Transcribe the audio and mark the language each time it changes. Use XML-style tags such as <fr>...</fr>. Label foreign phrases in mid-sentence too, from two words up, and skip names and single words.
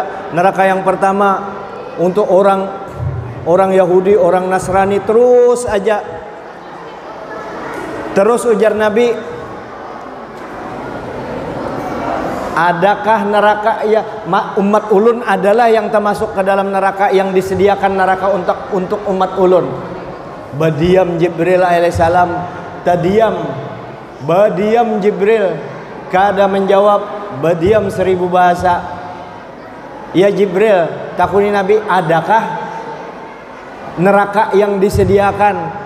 <id>Neraka yang pertama untuk orang Yahudi, orang Nasrani, terus aja. Terus ujar Nabi, adakah neraka ya umat ulun adalah yang termasuk ke dalam neraka, yang disediakan neraka untuk umat ulun.</id> <bjn>Badiam Jibril alaihissalam, badiam Jibril, kada menjawab, badiam 1000 bahasa. Ya Jibril, takuni Nabi, adakah neraka yang disediakan?</bjn>